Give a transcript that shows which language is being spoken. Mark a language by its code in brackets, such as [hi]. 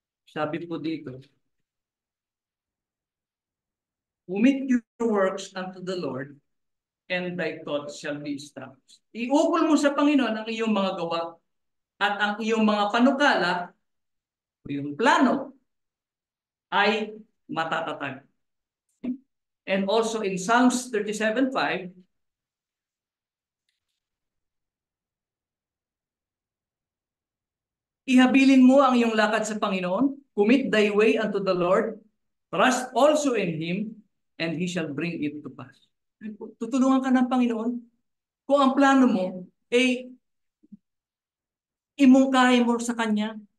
[tl] Sabi po dito, [en] commit your works unto the Lord, and thy thoughts shall be established. [tl] Iukol mo sa Panginoon ang iyong mga gawa at ang iyong mga panukala, yung plano, ay matatatag. [en] And also in Psalms 37:5, [tl] ihabilin mo ang iyong lakad sa Panginoon, [en] commit thy way unto the Lord, trust also in Him, and He shall bring it to pass. [tl] Tutulungan ka ng Panginoon kung ang plano mo ay imungkahi mo sa Kanya.